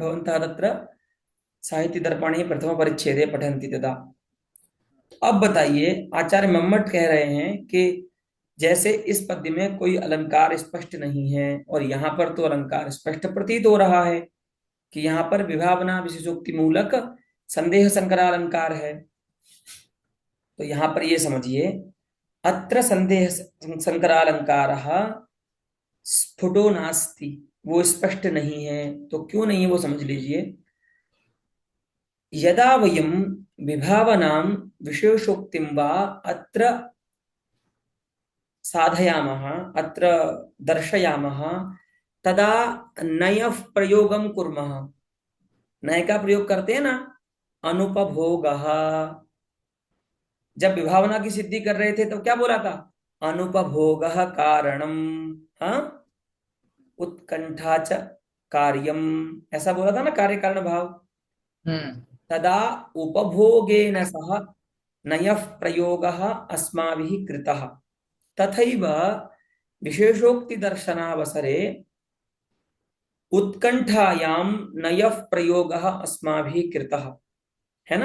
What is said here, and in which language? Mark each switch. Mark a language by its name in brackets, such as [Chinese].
[Sanskrit] भवन्तः तत्र साहित्यदर्पणे प्रथमपरिच्छेदे पठन्ति तदा। [Hindi] अब बताइए, आचार्य मम्मट कह रहे हैं कि जैसे इस पद्य में कोई अलंकार स्पष्ट नहीं है, और यहाँ पर तो अलंकार स्पष्ट प्रतीत हो रहा है कि यहाँ पर विभावना विशेषोक्ति मूलक संदेह संकरालंकार है। तो यहाँ पर ये समझिए, [Sanskrit] अत्र संदेह संकरालंकारः स्फुटो नास्ति, [Hindi] वो स्पष्ट नहीं है। तो क्यों नहीं है वो समझ लीजिए। [Sanskrit] यदा वयं विभावनां विशेषोक्तिं वा अत्र साधयामः, अत्र दर्शयामः, तदा नयः प्रयोगं कुर्मः। [Hindi] नय का प्रयोग करते हैं ना, [Sanskrit] अनुपभोगः। [Hindi] जब विभावना की सिद्धि कर रहे थे तो क्या बोला था? [Sanskrit] अनुपभोगः कारणम। [Hindi] हाँ, [Sanskrit] उत्कंठा च कार्यम, [Hindi] ऐसा बोला था ना, कार्य कारण भाव। हम्म [Sanskrit] तदा उपभोगेन सह नयः प्रयोगः अस्माभिः कृतः। तथैव विशेषोक्ति दर्शनावसरे उत्कंठायां नयः प्रयोगः अस्माभिः कृतः, [Hindi] है ना।